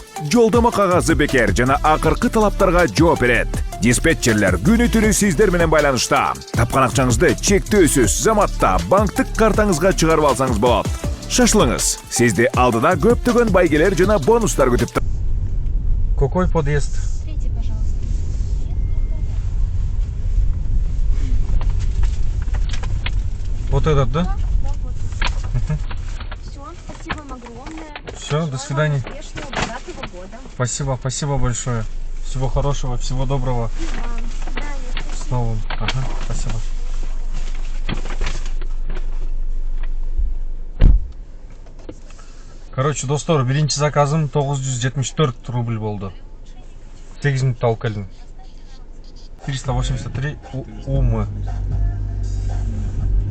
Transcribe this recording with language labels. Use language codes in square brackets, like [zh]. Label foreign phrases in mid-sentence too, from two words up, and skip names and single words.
[ky] Жолдомо кагазы бекер жана акыркы талаптарга жооп берет. Диспетчерлер күнү түнү сиздер менен байланышта. Тапкан акчаңызды чектөөсүз заматта банктык картаңызга чыгарып алсаңыз болот. Шашылыңыз. Сизди алдыда көптөгөн байгелер жана бонустар күтүп турат. [ru] Какой подъезд? Третий, пожалуйста. Вот этот, да? Да, вот. Все, спасибо вам огромное. Все, до свидания. Успешного, богатого года. Спасибо большое. Всего хорошего, всего доброго. И вам. До свидания. С новым. Ага, спасибо. Короче, [ky] достор, биринчи заказым 974 рубль болду. 8 минутта алып келдим. 383 УМ.